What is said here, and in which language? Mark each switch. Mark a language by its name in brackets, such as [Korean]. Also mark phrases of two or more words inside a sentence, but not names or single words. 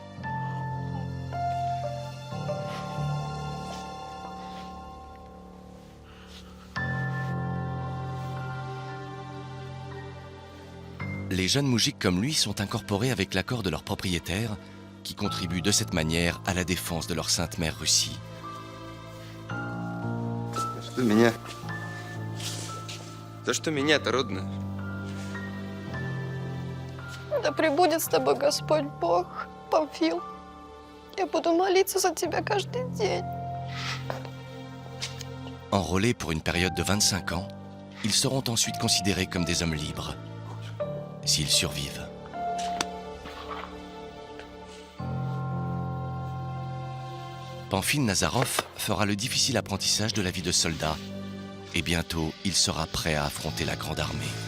[French] Les jeunes moujiks comme lui sont incorporés avec l'accord de leurs propriétaires, qui contribuent de cette manière à la défense de leur sainte mère Russie. [Russian] Да пребудет с тобой Господь Бог, Памфил. Я буду молиться за тебя каждый день. [French] Enrôlés pour une période de 25 ans, ils seront ensuite considérés comme des hommes libres, s'ils survivent. Pamphile Nazarov fera le difficile apprentissage de la vie de soldat, et bientôt il sera prêt à affronter la Grande Armée.